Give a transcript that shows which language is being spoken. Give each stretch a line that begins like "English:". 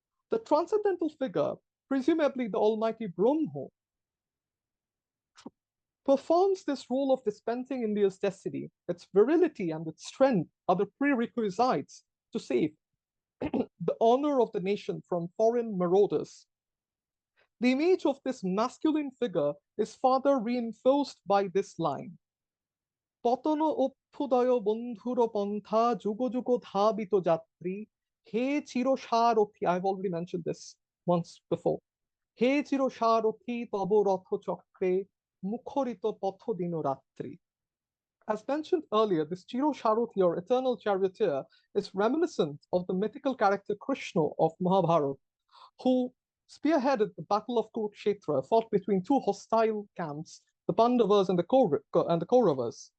English: The transcendental figure, presumably the almighty Brahma, performs this role of dispensing India's destiny. Its virility and its strength are the prerequisites to save the honor of the nation from foreign marauders. The image of this masculine figure is further reinforced by this line.
Bangla: পতন অভ্যুদয় বন্ধুর পন্থা যুগ যুগ ধাবিত যাত্রী হে চিরসারথী.
English: I've already mentioned this once before.
Bangla: হে চিরসারথী তব রথ চক্রে মুখরিত পথ দিন রাত্রি.
English: As mentioned earlier, this Chiro Sharuthi, or eternal charioteer, is reminiscent of the mythical character Krishna of Mahabharata, who spearheaded the Battle of Kurukshetra, fought between two hostile camps, the Pandavas and the Kauravas.